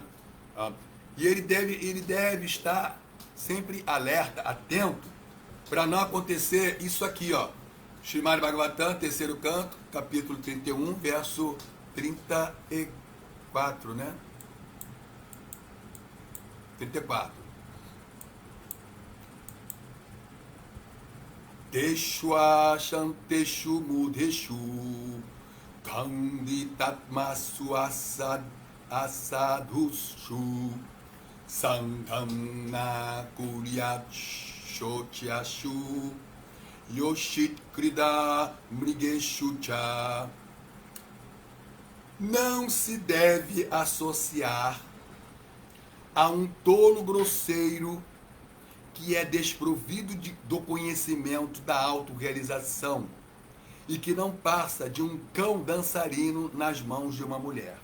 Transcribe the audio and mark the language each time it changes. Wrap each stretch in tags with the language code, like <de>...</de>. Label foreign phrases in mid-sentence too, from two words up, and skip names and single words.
<pt>Né, e ele deve estar sempre alerta, atento, para não acontecer isso aqui, ó. Srimad Bhagavatam, terceiro canto, capítulo 31, verso 34, né? 34.</pt> <sa>Teshu ashanteshu mudeshu kanditatmasu asadhushu sangham na kuryat shotyashu yoshit krida mrigeshu cha.</sa> <pt>Não se deve associar a um tolo grosseiro que é desprovido do conhecimento da autorrealização e que não passa de um cão dançarino nas mãos de uma mulher.</pt>